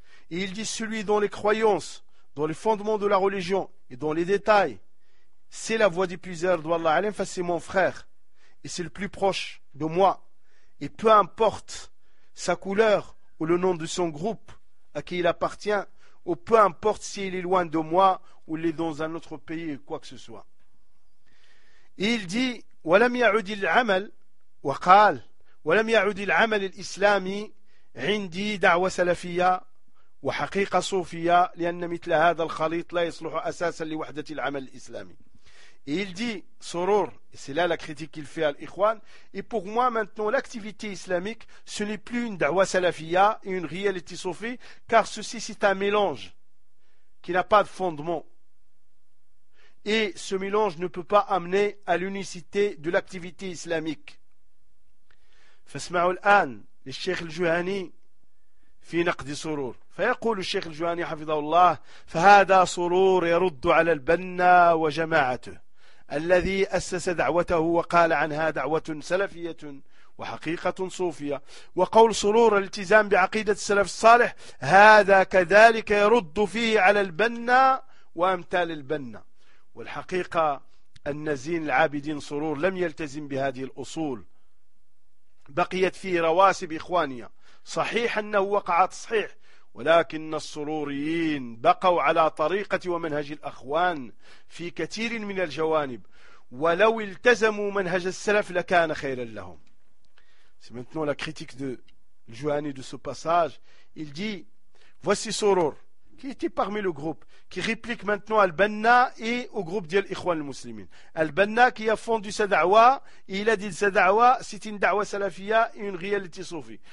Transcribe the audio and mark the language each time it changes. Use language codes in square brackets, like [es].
[fr] Et il dit, celui dont les croyances, dont les fondements de la religion et dont les détails, c'est la voie des puissants d'Allah alayhim, c'est mon frère et c'est le plus proche de moi. Et peu importe sa couleur ou le nom de son groupe à qui il appartient ou peu importe s'il est loin de moi ou il est dans un autre pays ou quoi que ce soit. Et il dit [ar] ولم يعد العمل وقال ولم يعد العمل الإسلامي عندي دعوة سلفية وحقيقة صوفية لأن مثل هذا الخليط لا يصلح أساسا لوحدة العمل الإسلامي. [fr] Il dit, Sorour, c'est là la critique qu'il fait à l'Ikhwan, et pour moi maintenant l'activité islamique, ce n'est plus une dawa salafia et une réalité soufie, car ceci c'est un mélange qui n'a pas de fondement. Et ce mélange ne peut pas amener à l'unicité de l'activité islamique. [ar] فاسمعوا الآن للشيخ الجهني في نقد سرور فيقول الشيخ الجهني حفظه الله فهذا سرور يرد على البنا وجماعته الذي أسس دعوته وقال عنها دعوة سلفية وحقيقة صوفية وقول سرور الالتزام بعقيدة السلف الصالح هذا كذلك يرد فيه على البنا وأمثال البنا والحقيقة أن زين العابدين سرور لم يلتزم بهذه الأصول بقيت فيه رواسب إخوانية صحيح أنه وقع تصحيح ولكن السروريين بقوا على طريقة ومنهج الأخوان في كثير من الجوانب ولو التزموا منهج السلف لكان خيرا لهم. [fr] C'est maintenant la critique de Johani de ce passage. Il dit voici Sourour qui était parmi le groupe qui réplique maintenant Al-Banna et au groupe de l'Ikhwan al-Muslimin. Al-Banna qui a fondu sa da'wa et il a dit sa da'wa c'est une da'wa salafia et une réalité soufie.